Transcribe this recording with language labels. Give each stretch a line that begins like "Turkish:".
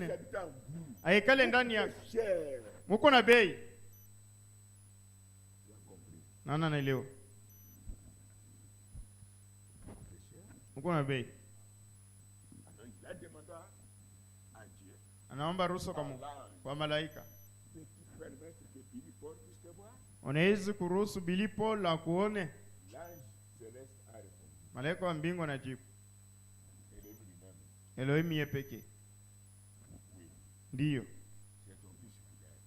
Swahili: neno?
French: habite en vous.
Swahili: Aikale ndani yako.
French: C'est cher.
Swahili: Muko na bei.
French: Tu as compris.
Swahili: Nana naelewa.
French: C'est cher.
Swahili: Muko na bei.
French: Alors il a demandé à Dieu.
Swahili: Anaomba ruhusa kwa Mungu, kwa malaika.
French: Peux-tu permettre que Billy Paul puisse te voir?
Swahili: Unaweza kuruhusu Billy Paul akuone?
French: L'ange céleste a répondu.
Swahili: Malaika wa mbingu anajibu.
French: Et lui-même.
Swahili: Elohim yeye pekee.
French: Oui.
Swahili: Ndiyo.
French: C'est ton fils fidèle.